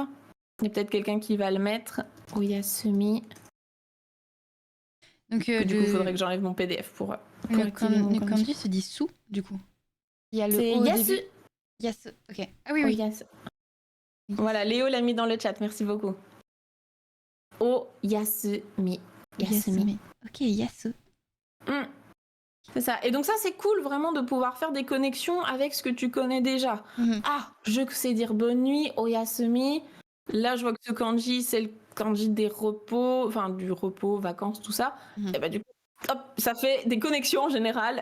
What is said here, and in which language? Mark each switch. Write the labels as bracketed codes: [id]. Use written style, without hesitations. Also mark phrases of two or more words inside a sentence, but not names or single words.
[fr] Il y a peut-être quelqu'un qui va le mettre. Oyasumi. Donc du coup, il faudrait que j'enlève mon PDF pour activer mon kanji. Le kanji se dit sou, du coup. Il y a le O au yasu. début. Yasu. Ok. Ah oui, oui. Yasu. Voilà, Léo l'a mis dans le chat. Merci beaucoup. Oyasumi. Yasumi. Ok, yasu. C'est ça. Et donc ça, c'est cool vraiment de pouvoir faire des connexions avec ce que tu connais déjà. Ah, je sais dire bonne nuit, oyasumi. Là, je vois que ce kanji, c'est le kanji des repos, enfin du repos, vacances, tout ça. Et bah du coup, hop, ça fait des connexions en général.